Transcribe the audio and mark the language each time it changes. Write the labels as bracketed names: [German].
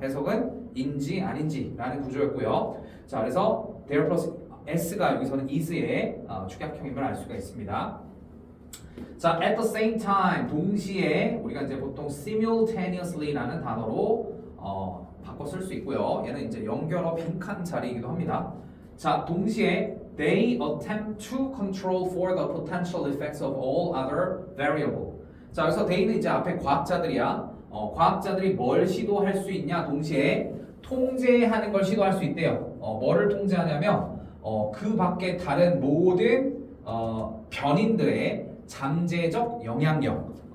[Korean] 해석은 인지 아닌지라는 구조였고요. 자, 그래서 [English] there plus s [Korean] 가 여기서는 is의 축약형임을 알 수가 있습니다. 자, [English] at the same time, [Korean] 동시에 우리가 이제 보통 simultaneously라는 단어로 바꿔 쓸 수 있고요. 얘는 이제 연결어 빈칸 자리이기도 합니다. 자, 동시에 [English] they attempt to control for the potential effects of all other variable. [Korean] 자, 그래서 they는 이제 앞에 과학자들이야. 과학자들이 뭘 시도할 수 있냐? 동시에 통제하는 걸 시도할 수 있대요. 뭐를 통제하냐면 그 밖에 다른 모든 변인들의 잠재적 영향력.